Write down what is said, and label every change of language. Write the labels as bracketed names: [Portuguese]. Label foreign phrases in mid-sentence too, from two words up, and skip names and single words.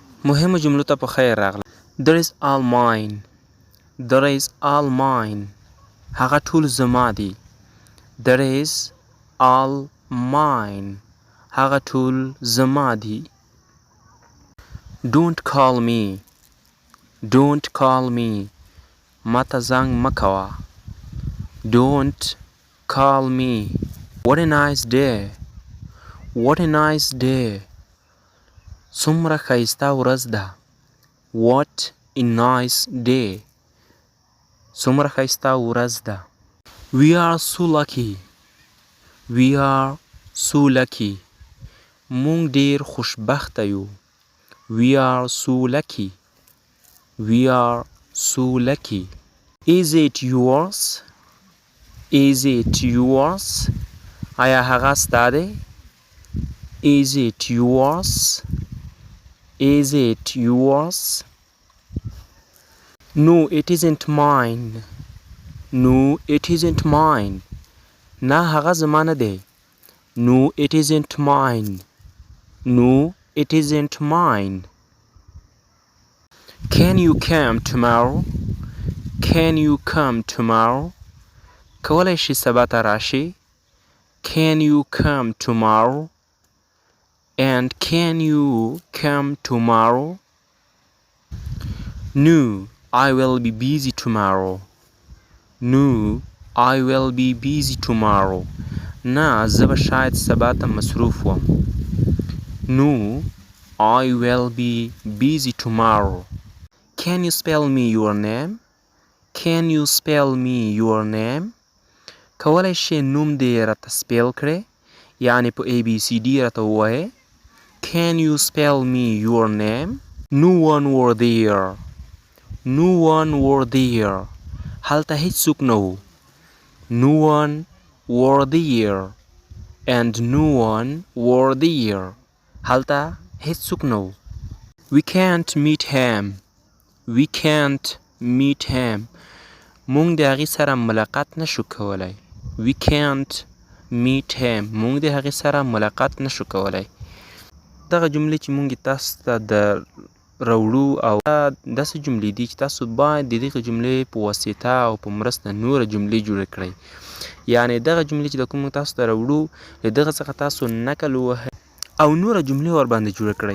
[Pashto] مهمو جملو ته په خیر راغله. [English] There is all mine. There is all mine. [Pashto] هغه ټول زما دي. [English] There is all mine. [Pashto] هغه ټول زما دي. [English] Don't call me. Don't call me. [Pashto] ماته زنګ مه کوه. [English] Don't call me. What a nice day. What a nice day. [Pashto] څومره ښایسته ورځ ده. [English] What a nice day. [Pashto] څومره ښایسته ورځ ده. [English] We are so lucky. We are so lucky. [Pashto] مونږ ډېر خوشبخته یو. [English] We are so lucky. We are so lucky. Is it yours? Is it yours? [Pashto] آیا هغه ستا دی؟ [English] Is it yours? Is it yours? No, it isn't mine. No, it isn't mine. [Pashto] نه هغه زما نه دی. [English] No, it isn't mine. No, it isn't mine. Can you come tomorrow? Can you come tomorrow? [Pashto] کولی شي سبا ته راشي. [English] Can you come tomorrow? And can you come tomorrow? No, I will be busy tomorrow. No, I will be busy tomorrow. [Pashto] نه زه به شاید سبا ته مصروف وم. [English] No, I will be busy tomorrow. Can you spell me your name? Can you spell me your name? [Pashto] کولی شي نوم دې راته سپیل کړې، یعنې په ABCD راته ووایې. [English] Can you spell me your name? No one were there. No one were there. [Pashto] هلته هیڅوک نه و. [English] No one were there. And no one were there. [Pashto] هلته هیڅوک نه و. [English] We can't meet him. We can't meet him. [Pashto] مونږ د هغې سره ملاقات نشو کولی. [English] We can't meet him. [Pashto] مونږ د هغې سره ملاقات نشو کولی. دغه جملې چې مونږ تاسو ته د راوړو او داسې جملې دي چې تاسو باید د دغې جملې په واسطه او په مرسته نوره جملې جوړې کړئ. یعنې دغه جملې چې د کوم تاسو ته راوړو له دغه څخه تاسو نقل ووهئ او نوره جملې ورباندې جوړې کړئ.